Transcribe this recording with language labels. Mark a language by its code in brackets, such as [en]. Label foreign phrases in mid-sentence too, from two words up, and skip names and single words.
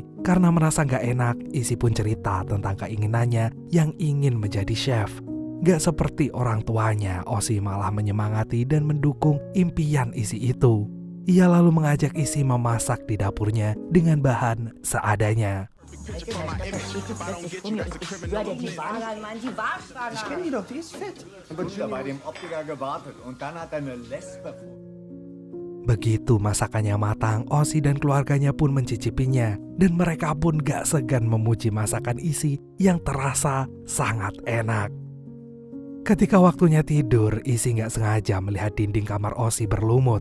[id] Karena merasa gak enak, Izzy pun cerita tentang keinginannya yang ingin menjadi chef. Gak seperti orang tuanya, Ozzy malah menyemangati dan mendukung impian Izzy itu. Ia lalu mengajak Izzy memasak di dapurnya dengan bahan seadanya. [de] Ich kenn die doch, die ist fett. Und bei dem Optiker gewartet und dann hat er eine Lesbe. [id] Begitu masakannya matang, Ozzy dan keluarganya pun mencicipinya. Dan mereka pun gak segan memuji masakan Izzy yang terasa sangat enak. Ketika waktunya tidur, Izzy gak sengaja melihat dinding kamar Ozzy berlumut.